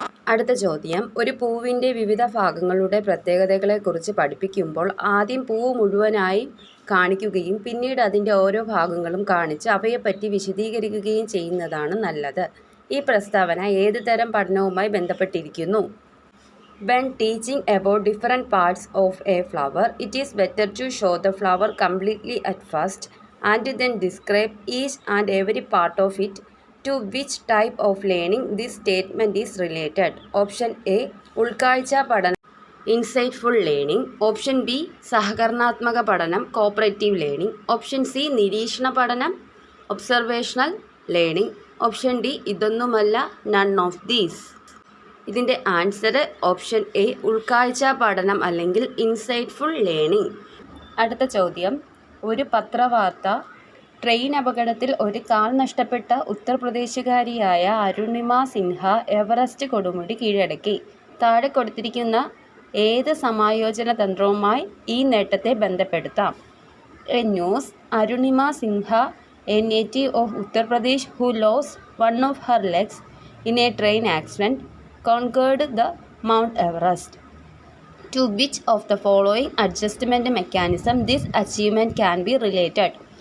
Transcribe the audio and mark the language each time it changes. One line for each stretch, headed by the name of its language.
Malayalam: അടുത്ത ചോദ്യം, ഒരു പൂവിൻ്റെ വിവിധ ഭാഗങ്ങളുടെ പ്രത്യേകതകളെക്കുറിച്ച് പഠിപ്പിക്കുമ്പോൾ ആദ്യം പൂവ് മുഴുവനായി കാണിക്കുകയും പിന്നീട് അതിൻ്റെ ഓരോ ഭാഗങ്ങളും കാണിച്ച് അവയെപ്പറ്റി വിശദീകരിക്കുകയും ചെയ്യുന്നതാണ് നല്ലത്. ഈ പ്രസ്താവന ഏത് തരം പഠനവുമായി ബന്ധപ്പെട്ടിരിക്കുന്നു?
English: When teaching about different parts of a flower, it is better to show the flower completely at first and then describe each and every part of it. To which type of learning this statement is related? Option A
Malayalam: ഉൾക്കാഴ്ച പഠനം,
English: Insightful learning. Option B
Malayalam: സഹകരണാത്മക പഠനം
English: Cooperative learning. Option C
Malayalam: നിരീക്ഷണ പഠനം
English: Observational learning. Option D
Malayalam: ഇതൊന്നുമല്ല
English: None of these. ഇതിൻ്റെ answer option A
Malayalam: ഉൾക്കാഴ്ച പഠനം അല്ലെങ്കിൽ
English: Insightful learning.
Malayalam: അടുത്ത ചോദ്യം, ഒരു പത്രവാർത്ത ട്രെയിൻ അപകടത്തിൽ ഒരു കാൽ നഷ്ടപ്പെട്ട ഉത്തർപ്രദേശുകാരിയായ അരുണിമ സിൻഹ എവറസ്റ്റ് കൊടുമുടി കീഴടക്കി. താഴെ കൊടുത്തിരിക്കുന്ന ഏത് സമായോജന തന്ത്രവുമായി ഈ നേട്ടത്തെ ബന്ധപ്പെടുത്താം?
English: A news. Arunima Sinha, A native of Uttar Pradesh who lost one of her legs in a train accident, conquered the Mount Everest. To which of the following adjustment mechanism this achievement can be related?